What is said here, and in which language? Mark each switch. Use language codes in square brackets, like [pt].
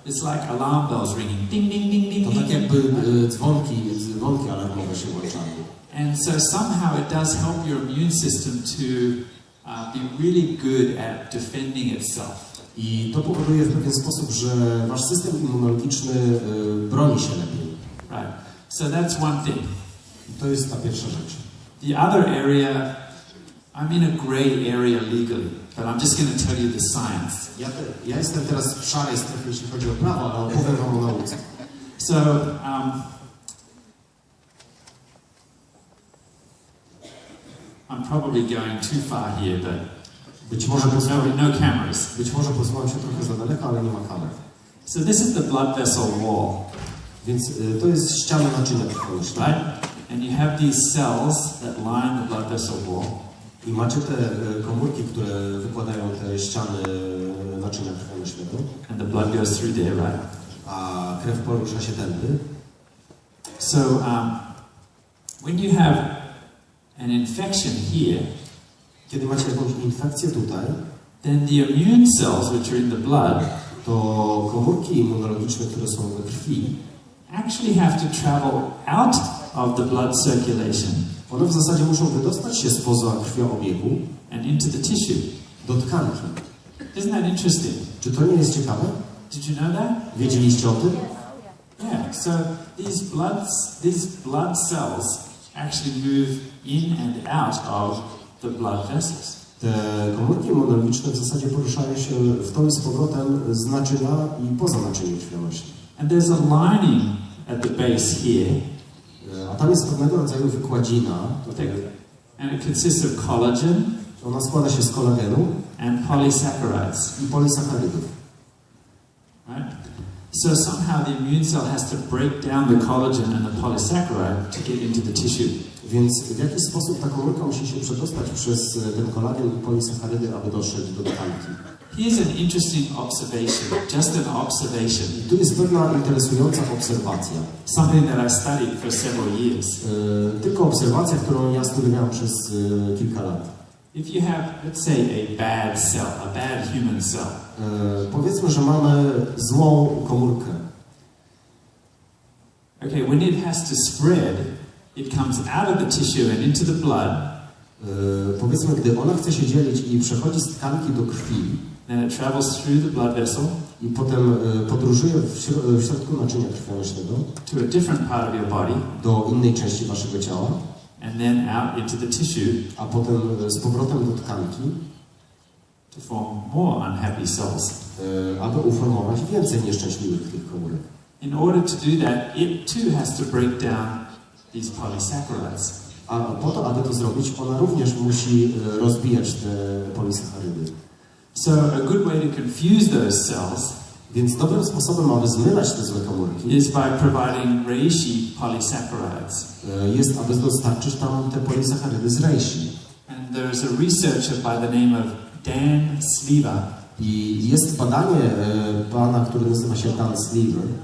[en] It's like alarm bells ringing, ding, ding, ding, ding, [pl] To ding. tak jakby dzwonki alarmowe się włączały. [en] And so somehow it does help your immune system to be really good at defending itself. [pl] I to powoduje w pewien sposób, że wasz system immunologiczny broni się lepiej. [en] Right. So that's one thing. [pl] To jest ta pierwsza rzecz. [en] The other area, I'm in a grey area legally, but I'm just going to tell you the science. [pl] Ja jestem teraz w szarej strefie, jeśli chodzi o prawo, ale opowiem wam o nauce. [en] So, I'm probably going too far here, but [pl] Być może [en] no cameras. [pl] posuwam się trochę za daleko, ale nie ma kamer. [en] So this is the blood vessel wall, [pl] Więc to jest ściana naczynia krwionośnego. [en] right? And you have these cells that line the blood vessel wall. [pl] I macie te komórki, które wykładają te ściany naczynia krwionośnego, [en] And the blood goes through there, right? [pl] a krew porusza się tędy. [en] So when you have an infection here, [pl] Kiedy macie jakąś infekcję tutaj, [en] then the immune cells which are in the blood [pl] to komórki immunologiczne, które są we krwi, [en] actually have to travel out of the blood circulation [pl] one w zasadzie muszą wydostać się spoza krwioobiegu [en] and into the tissue. [pl] do tkanki. [en] Isn't that interesting? [pl] Czy to nie jest ciekawe? [en] Did you know that? [pl] Wiedzieliście o tym? [en] Yeah. So these blood cells actually move in and out of the blood vessels. [pl] Te komórki immunologiczne w zasadzie poruszają się w to i z powrotem z naczynia i poza naczyniem krwionośnym. [en] And there's a lining at the base here. [pl] A tam jest pewnego rodzaju wykładzina. Tutaj. [en] And it consists of collagen [pl] Ona składa się z kolagenu [en] and polysaccharides. [pl] i polisacharydów. [en] Right? So somehow the immune cell has to break down the collagen and the polysaccharide to get into the tissue. [pl] Więc w jakiś sposób ta komórka musi się przedostać przez ten kolagen i polisacharydy, aby dotrzeć do tkanki. [en] Here's an interesting observation, just an observation. [pl] I tu jest pewna interesująca obserwacja. [en] Something that I studied for several years. [pl] Tylko obserwacja, którą ja studiowałem przez kilka lat. [en] If you have, let's say, a bad cell, a bad human cell, [pl] Powiedzmy, że mamy złą komórkę. [en] okay, when it has to spread, it comes out of the tissue and into the blood, [pl] Powiedzmy, gdy ona chce się dzielić i przechodzi z tkanki do krwi [en] then it travels through the blood vessel [pl] i potem podróżuje w środku naczynia krwionośnego [en] to a different part of your body, [pl] do innej części waszego ciała, [en] and then out into the tissue [pl] a potem z powrotem do tkanki, [en] to form more unhappy cells. [pl] aby uformować więcej nieszczęśliwych tych komórek. [en] In order to do that, it too has to break down these polysaccharides. [pl] A po to, aby to zrobić, ona również musi rozbijać te polisacharydy. [en] So a good way to confuse those cells [pl] Więc dobrym sposobem, aby zmylać te złe komórki, [en] is by providing reishi polysaccharides. [pl] jest, aby dostarczyć tam te polisacharydy z reishi. [en] And there's a researcher by the name of Dan Sleva. [pl] I jest badanie pana, który nazywa się Dan Sliver.